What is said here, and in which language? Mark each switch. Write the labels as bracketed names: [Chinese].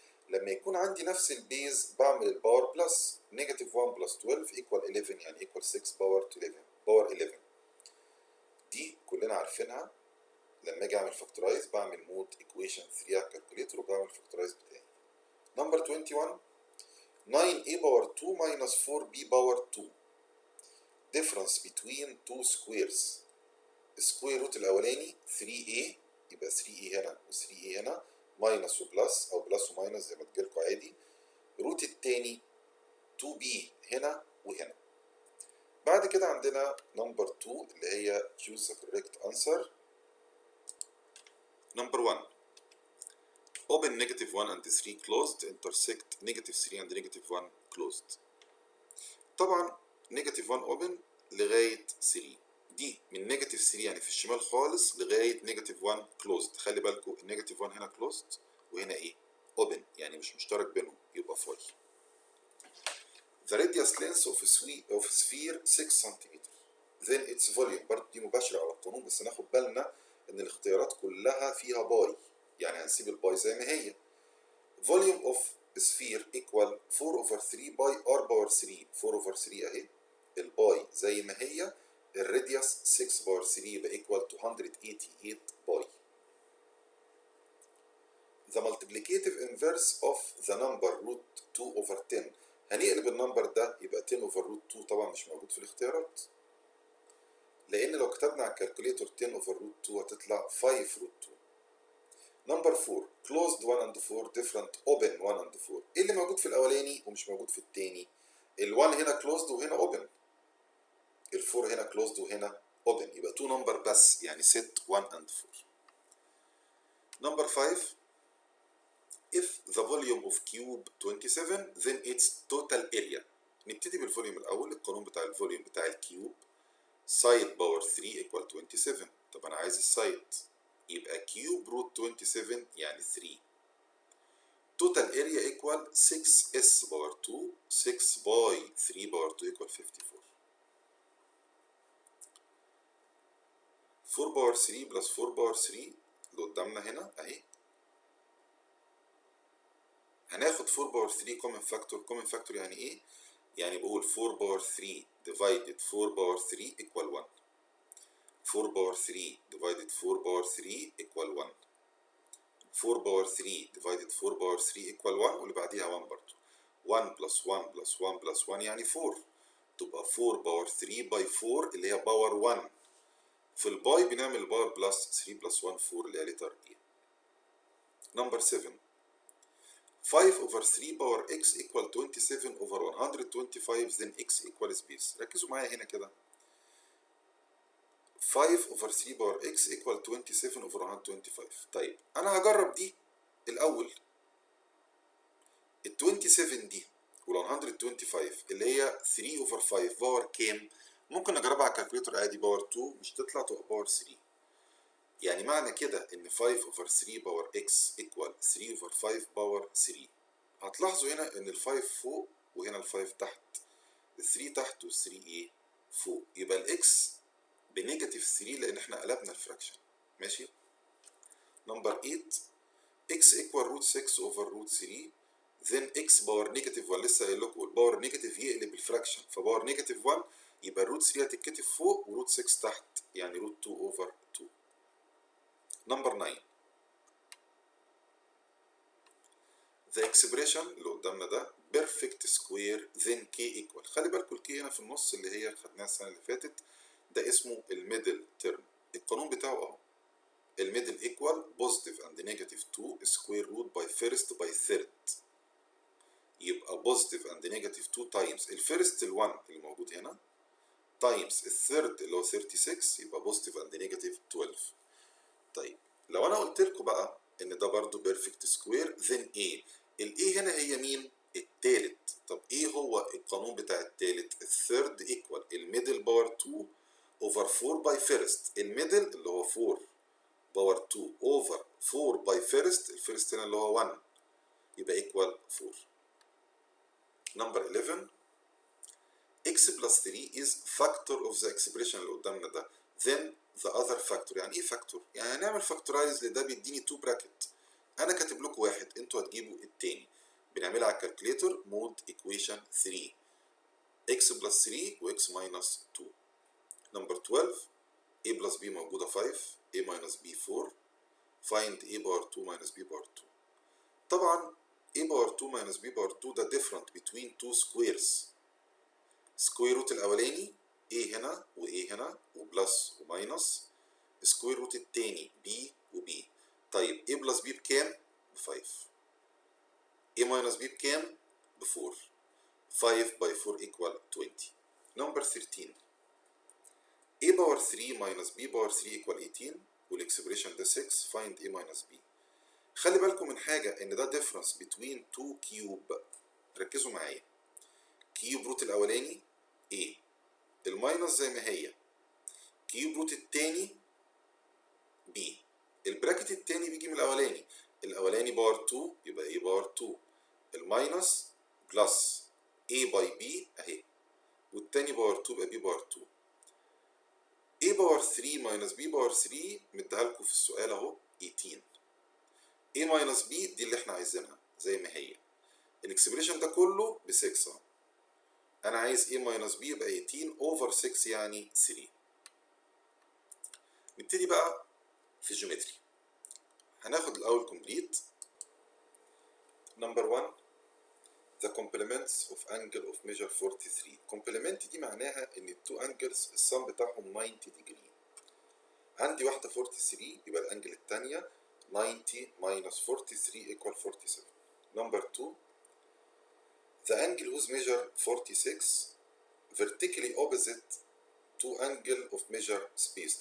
[Arabic] لما يكون عندي نفس البيز بعمل الباور بلس، نيجاتيف 1 بلس 12 ايكوال 11 يعني ايكوال 6 باور 11 باور 11. دي كلنا عارفينها. لما اجي اعمل فاكتورايز بعمل مود ايكويشن 3 على الكالكوليتر وبعمل فاكتورايز بتاعي. نمبر 21. [English] 9a power 2 minus 4b power 2. difference between two squares. [Arabic] السكوير روت الاولاني 3a يبقى 3a هنا و 3a هنا ماينس وبلس او بلس وماينس زي ما تجيلكوا عادي. روت التاني 2b هنا وهنا. بعد كده عندنا نمبر 2 اللي هي [English] choose the correct answer. Number 1. Open negative 1 and 3 closed intersect negative 3 and negative 1 closed. [Arabic] طبعا negative 1 open لغاية 3. دي من negative 3 يعني في الشمال خالص لغاية negative 1 closed. خلي بالكم النيجاتيف 1 هنا closed وهنا ايه؟ [English] open [Arabic] يعني مش مشترك بينهم يبقى فاي. [English] The radius length of sphere 6 cm. Then its volume. [Arabic] برضه دي مباشرة على القانون بس ناخد بالنا إن الاختيارات كلها فيها باي، يعني هنسيب الباي زي ما هي. [English] Volume of sphere equal 4 over 3 pi r power 3. [Arabic] 4 over 3 أهي، الباي زي ما هي، الراديوس 6 باور 3 يبقى equal 288 باي. [English] The multiplicative inverse of the number root 2 over 10. [Arabic] هنقلب النمبر ده يبقى 10 over root 2. طبعا مش موجود في الاختيارات، لأن لو كتبنا على الكالكوليتور 10 over root 2 هتطلع 5 root 2. [English] Number 4 closed 1 and 4 different open 1 and 4. [Arabic] ايه اللي موجود في الأولاني ومش موجود في التاني؟ ال1 هنا closed وهنا open، ال4 هنا closed وهنا open، يبقى 2 نمبر بس، يعني set 1 and 4. [English] Number 5 if the volume of cube 27 then its total area. [Arabic] نبتدي بالفوليوم الأول. القانون بتاع الفوليوم بتاع الكيوب side باور 3 equal 27. طب أنا عايز السايد، يبقى كيوب روت 27 يعني 3. [English] total area equal 6s power 2 6 by 3 power 2 equal 54. [Arabic] 4 باور 3 بلس 4 باور 3 اللي قدامنا هنا اهي، هناخد 4 باور 3 common factor. common factor يعني ايه؟ يعني بقول 4 باور 3 divided 4 باور 3 equal 1. 4 باور 3 divided 4 باور 3 equal 1. 4 باور 3 divided 4 باور 3 equal 1 واللي بعديها 1 برضه. [English] 1 plus 1 plus 1 plus 1 يعني 4. [Arabic] تبقى 4 باور 3 باي 4 اللي هي باور 1. في الباي بنعمل الباور بلس 3 بلس 1 4 اللي هي لتر اي. [English] Number 7 5 over 3 power x equal 27 over 125 then x equal space. [Arabic] ركزوا معايا هنا كده. [English] 5 over 3 power x equal 27 over 125. [Arabic] طيب أنا هجرب دي الأول. ال 27 دي وال 125 اللي هي 3 over 5 باور كام؟ ممكن أجربها على الكالكوليتور عادي باور 2 مش تطلع تبقى باور 3. يعني معنى كده إن 5 over 3 باور x equal 3 over 5 باور 3. هتلاحظوا هنا إن ال 5 فوق وهنا ال 5 تحت، ال 3 تحت وال 3 إيه؟ فوق. يبقى الإكس بنيجاتيف 3 لأن إحنا قلبنا الفراكشن. ماشي؟ [English] Number 8 x equal root 6 over root 3 then x power negative 1. [Arabic] لسه قايل لكم الباور نيجاتيف يقلب الفراكشن، فباور نيجاتيف 1 يبقى الروت 3 هتتكتب فوق وروت 6 تحت، يعني روت 2 over 2. [English] number 9 the expression [Arabic] اللي قدامنا ده [English] perfect square then k equal. [Arabic] خلي بالكم الكي هنا في النص اللي هي خدناها السنة اللي فاتت، ده اسمه الميدل تيرم. [English] القانون بتاعه اهو، الميدل equal positive and negative 2 square root by first by third. [Arabic] يبقى positive and negative 2 times الفيرست ال1 اللي موجود هنا times الثيرد اللي هو 36 يبقى positive and negative 12. طيب لو انا قلت لكم بقى ان ده برضو بيرفكت سكوير then ايه؟ الايه هنا هي مين؟ التالت. طب ايه هو القانون بتاع التالت؟ الثيرد ايكوال الميدل باور 2 اوفر 4 باي فيرست. الميدل اللي هو 4 باور 2 اوفر 4 باي فيرست، الفيرست هنا اللي هو 1 يبقى ايكوال 4. [English] number 11 x plus 3 is factor of the expression [Arabic] اللي قدامنا ده [English] then the other factor. [Arabic] يعني ايه فاكتور؟ يعني هنعمل فاكتورايز لده بيديني 2 براكت، انا كاتب لكم واحد انتوا هتجيبوا التاني. بنعملها على الكالكوليتور مود equation 3 x plus 3 و x minus 2. [English] نمبر 12 a plus b موجودة 5 a minus b 4 find a power 2 minus b power 2. [Arabic] طبعا a باور 2 minus b باور 2 ده [English] different between two squares. [Arabic] سكوير روت الاولاني a هنا و a هنا وبلس وماينس، سكوير روت التاني b و b. طيب a بلس b بكام؟ ب 5. a ماينس b بكام؟ ب 4. [English] 5 by 4 equal 20. Number 13 a power 3 minus b power 3 equal 18 [Arabic] والاكسبريشن ده 6 find a minus b. خلي بالكم من حاجة ان ده [English] difference between two cube. [Arabic] ركزوا معايا. كيوب روت الاولاني a، الماينس زي ما هي، كيوب روت التاني b. البراكت التاني بيجي من الاولاني، الاولاني باور 2 يبقى a باور 2، الماينس بلس a باي b اهي، والتاني باور 2 يبقى b باور 2. a باور 3 ماينس b باور 3 مديها لكم في السؤال اهو 18. a ماينس b دي اللي احنا عايزينها زي ما هي. الاكسبريشن ده كله ب 6 اهو. انا عايز a ماينس b يبقى 18 اوفر 6 يعني 3. نبتدي بقى في الجيومتري. هناخد الاول كومبليت. [English] Number 1 the complements of angle of measure 43. [Arabic] complement دي معناها ان التو انجلز السم بتاعهم 90 degree. عندي واحدة 43 يبقى الانجل الثانية [English] 90 minus 43 equal 47. Number 2 the angle whose measure 46 vertically opposite to angle of measure space.